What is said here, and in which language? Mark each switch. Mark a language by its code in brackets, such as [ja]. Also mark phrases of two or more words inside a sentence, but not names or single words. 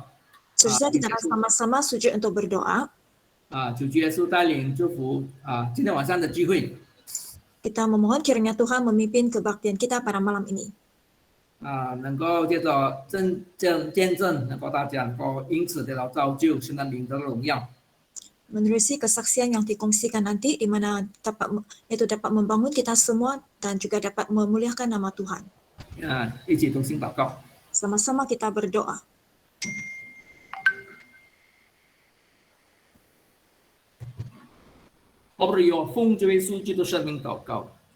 [ms] Seterusnya kita akan sama-sama sujud untuk berdoa. [zh] 主耶穌帶領祝福今天晚上的聚會。 [ms] Kita memohon kiranya Tuhan memimpin kebaktian kita pada malam ini. [zh] 能夠借着見證，能夠大家能夠因此得到造就，神的名得榮耀。 [ms] Menerusi kesaksian yang dikongsikan nanti, di mana dapat membangun kita semua dan juga dapat memuliakan nama Tuhan. [zh] 一起同心禱告。 [ms] Sama-sama kita berdoa. [zh] 我們要奉這位書記的聖名禱告。